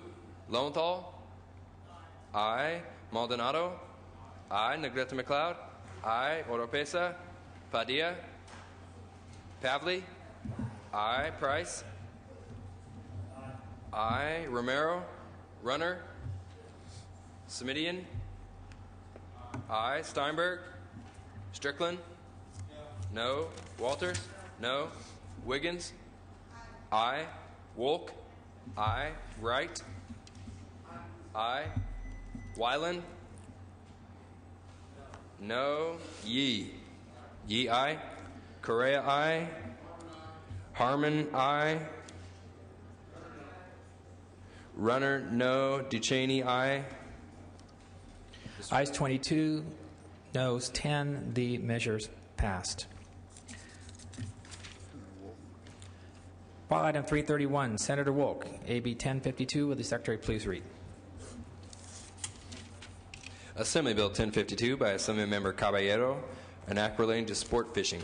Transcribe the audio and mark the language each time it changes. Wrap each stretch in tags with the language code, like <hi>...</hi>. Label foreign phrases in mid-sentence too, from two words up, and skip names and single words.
<en>Lowenthal? Aye. Maldonado? Aye. Negrete McLeod? Aye. Oropesa? Padilla? Pavley? Aye. Price? Aye. Romero? Runner? Semidian? Aye. Steinberg? Strickland? No. Walters? No. Wiggins? Aye. Wolk? Aye. Wright? Aye. Wyland? No. Yee? Yee, aye. Correa, aye. Harmon, aye. Runner, no. Ducheney, aye. Ayes 22, noes 10. The measures passed. File item 331, Senator Wolk, AB 1052. Will the Secretary please read? Assembly Bill 1052 by Assemblymember Caballero, an act relating to sport fishing.</en>